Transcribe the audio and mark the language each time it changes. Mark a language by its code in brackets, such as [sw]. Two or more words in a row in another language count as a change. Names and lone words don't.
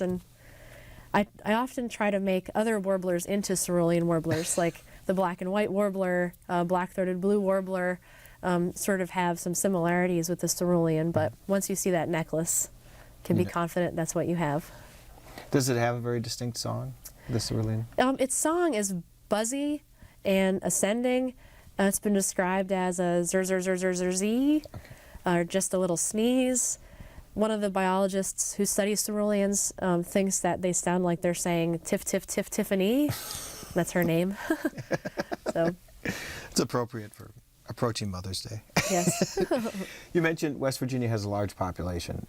[en] And I often try to make other warblers into cerulean warblers, like the black and white warbler, black-throated blue warbler, sort of have some similarities with the cerulean, but once you see that necklace, you can be confident that's what you have. Does it have a very distinct song, the cerulean? Its song is buzzy and ascending. It's been described as a zer zer zer zer zer zee, or just a little sneeze. One of the biologists who studies ceruleans thinks that they sound like they're saying tiff tiff tiff Tiffany. That's her name. So It's appropriate for approaching Mother's Day. yes. You mentioned West Virginia has a large population of